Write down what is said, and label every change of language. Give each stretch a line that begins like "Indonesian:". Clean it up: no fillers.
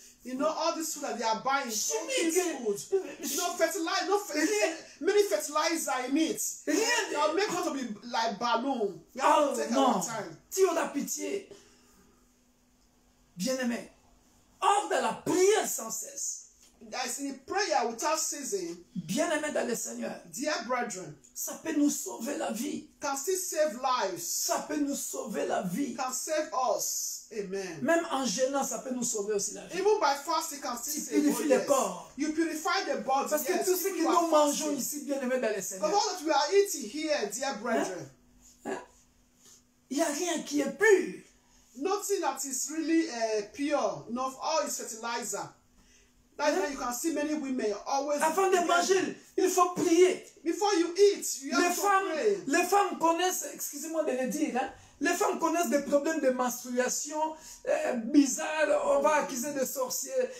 English: You know, all this food that they are buying, food. You know, many fertilizer in it. They'll make it to be like balloon. You have to take a long time.
French: Tu as pitié. Bien-aimé. Hors de la prière sans cesse.
English: That's in prayer without ceasing.
French: Bien-aimé dans le Seigneur.
English: Dear brethren,
French: ça peut nous sauver la vie.
English: Can still save lives.
French: Ça peut nous sauver la vie.
English: Can save us. Amen.
French: Même en jeûnant, ça peut nous sauver aussi la vie.
English: Even by fasting, can still save us.
French: Tu purifies le corps.
English: You purify the body.
French: Parce que tout ce que nous mangeons ici, bien-aimé dans le Seigneur.
English: Because all that we are eating here, dear brethren.
French: Il n'y a rien qui est pur.
English: Nothing that is really pure. Not all is fertilizer. That's why you can see many women always.
French: Avant de manger, il faut prier.
English: Before you eat, you have to pray.
French: Les femmes connaissent, excusez-moi de le dire, hein, les femmes connaissent des problèmes de menstruation bizarres. On va accuser des sorciers.